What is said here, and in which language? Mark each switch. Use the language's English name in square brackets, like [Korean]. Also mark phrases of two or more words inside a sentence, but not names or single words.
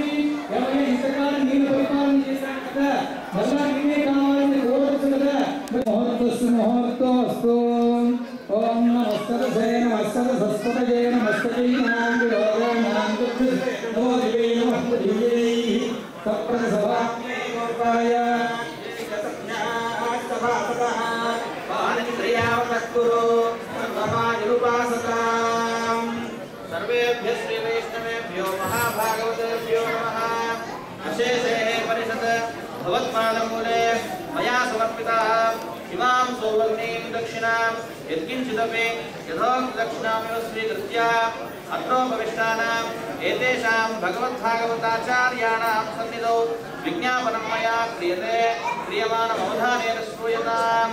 [Telugu] ఎవరైనా ఇంతకాలం నేను పరిపాలన చేశాను కదా, మళ్ళా నేనే కావాలని కోరవచ్చు కదా. [Sanskrit] ముహూర్తస్తు ఓం నమస్తదే నమస్తదే నమస్తదే నమో దివే నమో దివ్యై సప్రసవాయ सर्वेभ्यः श्री वैष्णवेभ्यो महाभागवतेभ्यो नमः। अशेषे परिषद भवत्पादमूले मया समर्पिताः इमां सौवर्णीं दक्षिणां यत्किञ्चिदपि यथोक्तदक्षिणामिव स्वीकृत्य अत्रोपविष्टानाम् एतेषां भगवद्भागवताचार्याणां सन्निधौ विज्ञापनं मया क्रियते क्रियमाणमवधानेन श्रूयताम्।